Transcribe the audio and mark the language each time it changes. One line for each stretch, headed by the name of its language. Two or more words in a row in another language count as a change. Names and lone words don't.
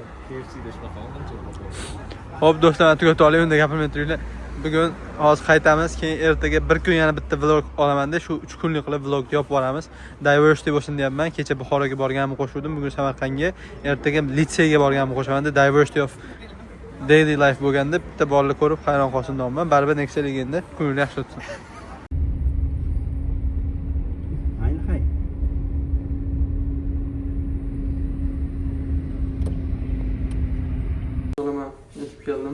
Uzbek: KFC'da shunaqa qancha. Xo'p do'stlar, tugatib olay, unda gapirmay turinglar. Bugun hozir qaytamiz, keyin ertaga bir kun yana bitta vlog olamanda, shu 3 kunlik qilib vlog yopib boramiz. Diversity bo'lsin deyapman. Kecha Buxoroga borganimni qo'shuvdim, bugun Samarqandga, ertaga litseyga borganimni qo'shaman.
English: Diversity of daily life
Uzbek: bo'lganda bitta bolalar ko'rib hayron qolsin deyapman. Baribir Nexia legenda kunlar yaxshi o'tsin. Ayni hay. O'g'lima, yetib keldim.